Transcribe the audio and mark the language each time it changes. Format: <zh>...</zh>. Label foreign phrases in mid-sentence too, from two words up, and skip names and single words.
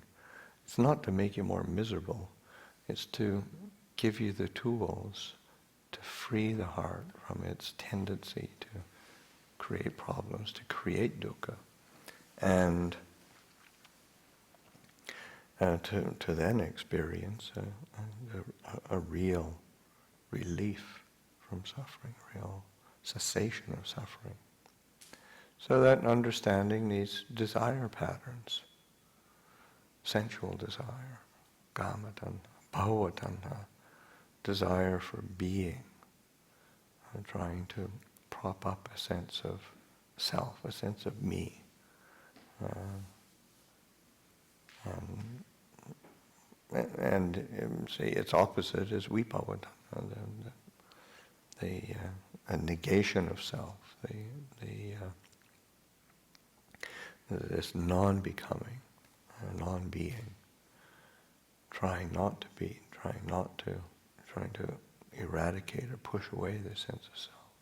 <en>It's not to make you more miserable. It's to give you the tools to free the heart from its tendency to create problems, to create dukkha, and to then experience a real relief from suffering, real cessation of suffering. So that understanding these desire patterns, sensual desire,</en> <pi>kama tanha, bhava tanha,</pi> <en>desire for being, trying to prop up a sense of self, a sense of me. And see, its opposite is</en> <pi>vibhava tanha,</pi> <en>a negation of self, this non-becoming, non-being, trying not to be, trying to eradicate or push away this sense of self.</en>